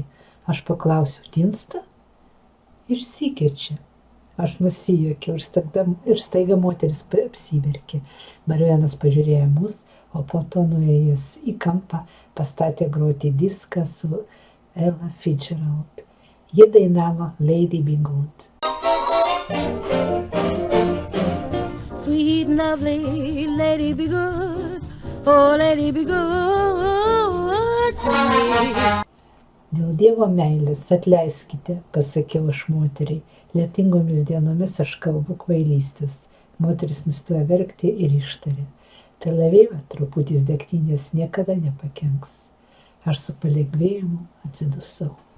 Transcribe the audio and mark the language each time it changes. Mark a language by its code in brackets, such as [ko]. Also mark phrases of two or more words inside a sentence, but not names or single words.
[lt] Aš paklausiau, tinsta? Išsikečia. Aš nusijuokiau ir staiga moteris apsiverkė. Barmenas pažiūrėjo mus, o po to nuėjęs į kampą pastatė groti diską su Ella Fitzgerald. Ji dainavo Lady Be Good. [en] Sweet and lovely lady be good, oh lady be good to me. [lt] Dėl Dievo meilės atleiskite, pasakiau aš moteriai. Lietingomis dienomis aš kalbu kvailystės. Moteris nustojo verkti ir ištarė. Tel Avive truputis degtinės niekada nepakenks. Aš su palengvėjimu atsidusau.